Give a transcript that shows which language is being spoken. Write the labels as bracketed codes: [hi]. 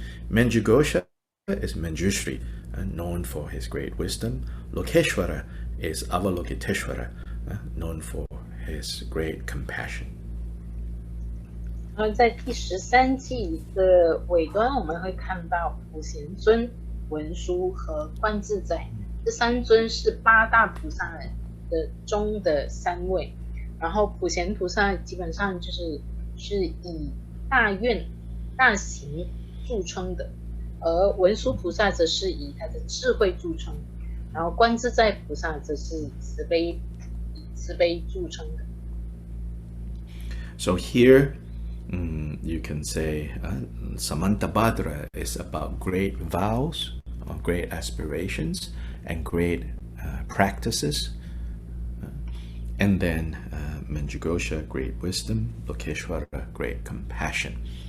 [en] Manjughosha is Manjushri, known for his great wisdom. Lokeshwara is Avalokiteshvara, known for his great compassion. [zh] 在第13季的尾端，我们会看到普贤尊、文殊和观自在这3尊是8大菩萨的中的3位。然后普贤菩萨基本上是以大愿、大行著称的，而文殊菩萨则是以他的智慧著称，然后观自在菩萨则是以慈悲著称的。 [en] So here, you can say Samantabhadra is about great vows, great aspirations, and great practices. And then Manjughosha, great wisdom, Lokeshwara, great compassion.